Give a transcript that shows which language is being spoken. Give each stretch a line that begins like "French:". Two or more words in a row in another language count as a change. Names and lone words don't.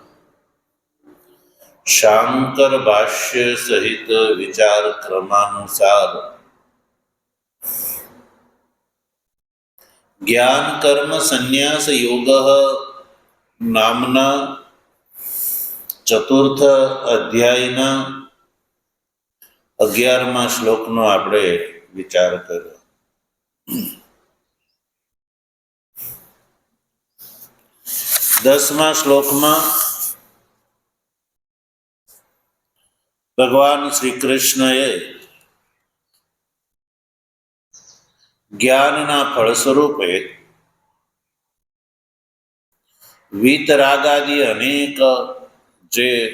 Gujarati: શાંકર ભાષ્ય સહિત વિચાર ક્રમાનુસાર જ્ઞાન કર્મ સંન્યાસ યોગ નામના ચતુર્થ અધ્યાયના 11મા શ્લોકનો આપણે વિચાર કર્યો। 10મા શ્લોકમાં ભગવાન શ્રી કૃષ્ણએ જ્ઞાનના ફળ સ્વરૂપે વીતરાગાદી અનેક જે